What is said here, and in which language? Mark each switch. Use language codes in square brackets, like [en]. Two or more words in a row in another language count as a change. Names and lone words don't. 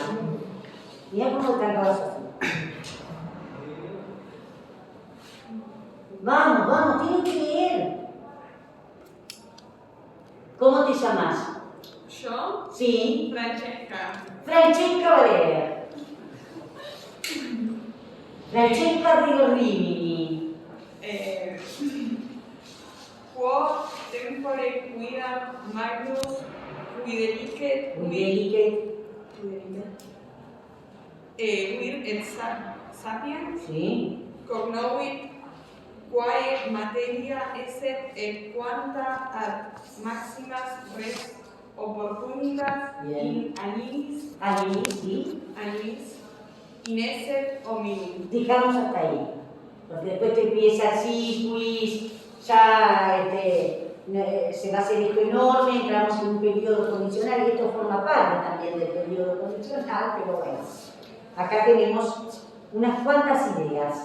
[es] Mira cómo están todas así. Vamos, vamos, tienen que leer. ¿Cómo te llamas? Yo, Sí. Francesca. Francesca va a leer. Francesca Rigorini. [la] Quo tempore quidam magnus videlicet vir et sapiens [es] Sí. [la] cognovit quae materia esset et quanta ad maximas res opportunitas in annis [es] Ahí, sí. [la] inesset hominum. [es] Dejamos hasta ahí. Porque después te empieza así, quiz, ya se va a hacer esto enorme, entramos en un periodo condicional y esto forma parte también del periodo condicional, pero bueno, acá tenemos unas cuantas ideas.